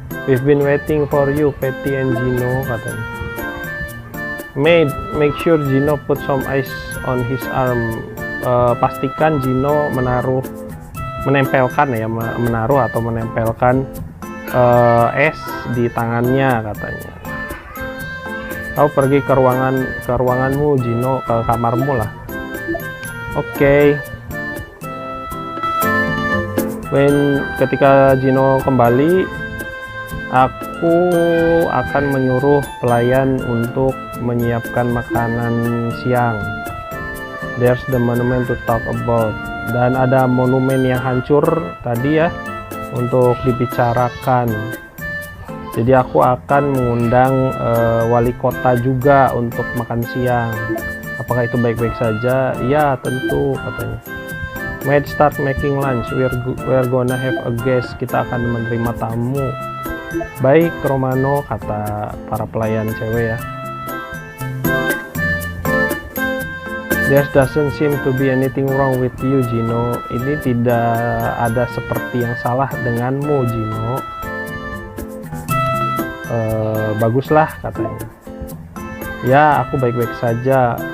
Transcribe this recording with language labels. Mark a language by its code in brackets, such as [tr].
[en] We've been waiting for you, Patty and Gino, katanya. Maid, make sure Gino put some ice on his arm. [id] Pastikan Gino menempelkan ya, menaruh atau menempelkan es di tangannya, katanya. Kau pergi ke ruanganmu, Gino, ke kamarmu lah. Oke. Ketika Gino kembali, aku akan menyuruh pelayan untuk menyiapkan makanan siang. [en] There's the monument to talk about. [id] Dan ada monumen yang hancur tadi ya, untuk dibicarakan. Jadi aku akan mengundang wali kota juga untuk makan siang. Apakah itu baik-baik saja? Ya, tentu, katanya. [en] Maid, start making lunch. We're gonna have a guest. [id] Kita akan menerima tamu. Baik, Romano, kata para pelayan cewek ya. [en] There doesn't seem to be anything wrong with you, Gino. [id] Ini tidak ada seperti yang salah denganmu, Gino. Baguslah, katanya. Ya, aku baik-baik saja.